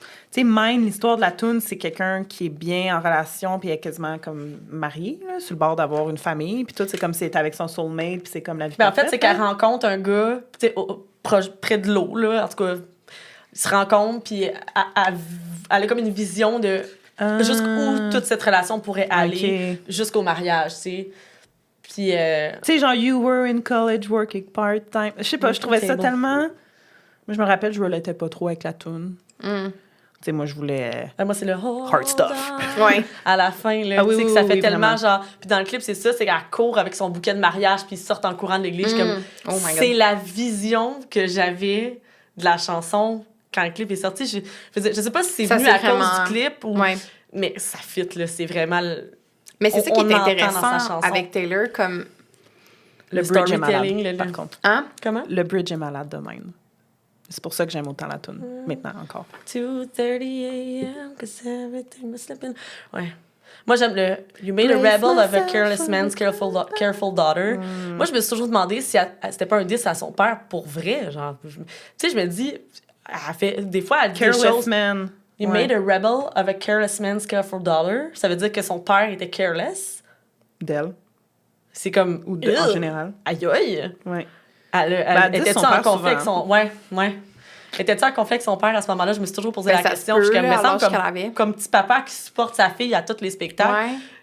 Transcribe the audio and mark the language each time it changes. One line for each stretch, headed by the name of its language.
French: Tu sais, Mine, l'histoire de la toune, c'est quelqu'un qui est bien en relation, puis elle est quasiment comme mariée, là, sur le bord d'avoir une famille, puis tout, c'est comme si c'était avec son soulmate, puis c'est comme la vie parfaite. En fait, c'est qu'elle rencontre un gars, tu sais, près de l'eau, là, en tout cas, ils se rencontrent, puis elle a comme une vision de jusqu'où toute cette relation pourrait aller, jusqu'au mariage, tu sais. Puis... tu sais, genre,
English: you were in college working part-time.
French: Je sais pas, je trouvais ça tellement... Moi, je me rappelle, je relatais pas trop avec la toune. Tu sais, moi, je voulais... moi, c'est le
English: hard stuff.
French: À la fin, là, tu sais, que ça fait tellement, vraiment. Genre... Puis dans le clip, c'est ça, c'est qu'elle court avec son bouquet de mariage, puis ils sortent en courant de l'église. Comme, c'est la vision que j'avais de la chanson quand le clip est sorti. Je sais pas si c'est venu à cause du clip ou... Mais ça fit, là, c'est vraiment... Mais c'est ça qui est intéressant avec Taylor, comme... Le bridge est malade, par contre. Hein? Comment? Le bridge est malade de même. C'est pour ça que j'aime autant la tune maintenant encore.
English: 2:30 a.m. cause everything was slipping.
French: Ouais. Moi, j'aime le
English: You made a rebel of a careless man's careful daughter.
French: Moi, je me suis toujours demandé si c'était pas un diss à son père pour vrai. Genre, tu sais, je me dis, elle fait, des fois, elle dit des choses.
English: Man. You made a rebel of a careless man's careful daughter.
French: Ça veut dire que son père était careless. D'elle. C'est comme. Ou en général. Aïe aïe. Ouais. Était-tu en conflit avec son... Ouais. Était-tu en conflit avec son père à ce moment-là? Je me suis toujours posé la question. Je me semble comme petit papa qui supporte sa fille à tous les spectacles.